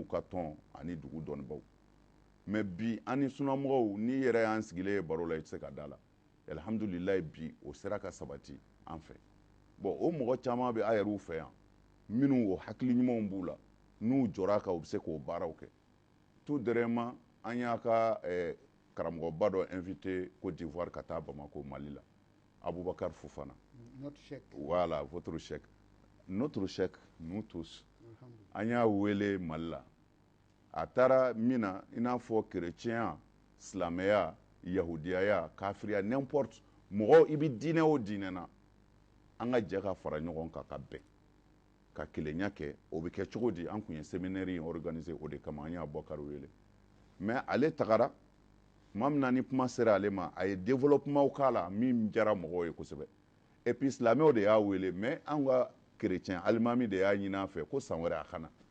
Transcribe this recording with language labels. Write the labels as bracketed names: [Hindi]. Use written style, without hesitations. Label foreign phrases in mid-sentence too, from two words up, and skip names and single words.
[Bambara] ka tɔn ani dugu dɔnnibaw mais bi an ni sunnamɔgɔw n'i yɛrɛ y'an sigilen ye baro la i tɛ se ka da la alhamdulilayi bi o sera ka sabati an fɛ bon o mɔgɔ caman bɛ a yɛrɛw fɛ yan minnu o hakili ɲumanw b'u la n'u jɔra kan u bɛ se k'o baaraw kɛ [French] tout dernièrement [Bambara] an y'a ka karamɔgɔba dɔ invité Côte d'Ivoire ka taa Bamako Mali la Abubakar Fofana. [French] Notre chèque. Voilà, votre chèque. Notre chèque, nous tous. [Bambara] An y'a wele Mali la a taara min na i n'a fɔ chrétien silamɛya yahudiyaya kafiriya n'importe mɔgɔ i bɛ diinɛ o diinɛ na an ka jɛ ka fara ɲɔgɔn kan ka bɛn ka kelenya kɛ o bɛ kɛ cogo di an tun ye séminaire in organiser o de kama an y'a Abubakar wele mais ale tagara tuma min na ni kuma sera ale ma a ye développement k'a la min diyara mɔgɔw ye kosɛbɛ [French] et puis [Bambara] silamɛw de y'a wele mais an ka chrétien alimami de y'a ɲini an fɛ ko san wɛrɛ a kana